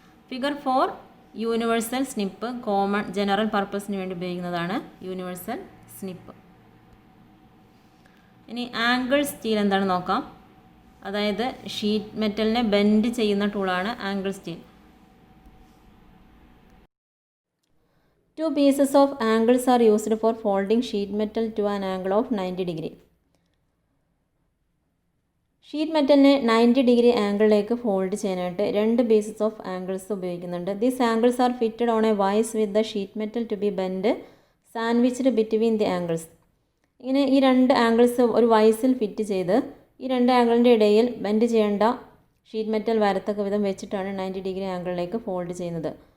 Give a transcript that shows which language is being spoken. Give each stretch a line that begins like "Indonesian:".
Malayalam: Figure 4 universal snip, common general പർപ്പസിന് വേണ്ടി ഉപയോഗിക്കുന്നതാണ് യൂണിവേഴ്സൽ സ്നിപ്പ്. ഇനി ആംഗിൾ സ്റ്റീൽ എന്താണെന്ന് നോക്കാം. അതായത് ഷീറ്റ് മെറ്റലിനെ ബെൻഡ് ചെയ്യുന്ന ടൂളാണ് angle steel.
English: 2 pieces of angles are used for folding sheet metal to an angle of 90 degree.
Malayalam: Sheet മെറ്റലിനെ 90 degree ആംഗിളിലേക്ക് fold ചെയ്യാനായിട്ട് 2 പീസസ് ഓഫ് ആംഗിൾസ് ഉപയോഗിക്കുന്നുണ്ട്.
English: These angles are fitted on a vice with the sheet metal to be bend sandwiched between the angles.
Malayalam: ഇങ്ങനെ ഈ 2 angles ഒരു വൈസിൽ fit ചെയ്ത് ഈ 2 ആംഗിളിൻ്റെ ഇടയിൽ bend ചെയ്യേണ്ട sheet metal വരത്തക്ക വിധം വെച്ചിട്ടാണ് 90 ഡിഗ്രി ആംഗിളിലേക്ക് ഫോൾഡ് ചെയ്യുന്നത്.